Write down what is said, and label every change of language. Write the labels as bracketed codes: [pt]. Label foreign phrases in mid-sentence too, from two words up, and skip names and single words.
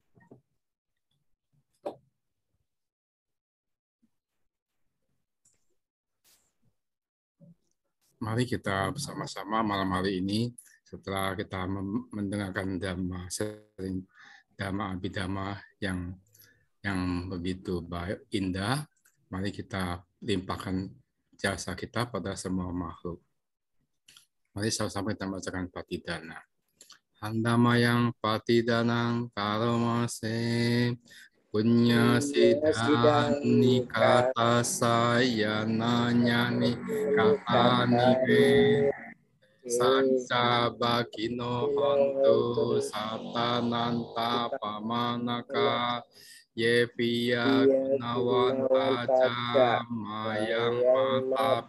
[id] Mari kita bersama-sama malam hari ini setelah kita mendengarkan Dhamma Abhidhamma yang begitu baik, indah, mari kita limpahkan jasa kita pada semua makhluk. Mari sama-sama kita bacakan Patidana. [pi] Handamayang Patidanang Karomase Punya Sidani Kata Sayananyani Kata Nive Sanca Bakino Hontu Satananta Pamanaka Yevia Gunawanta Jamayang Mata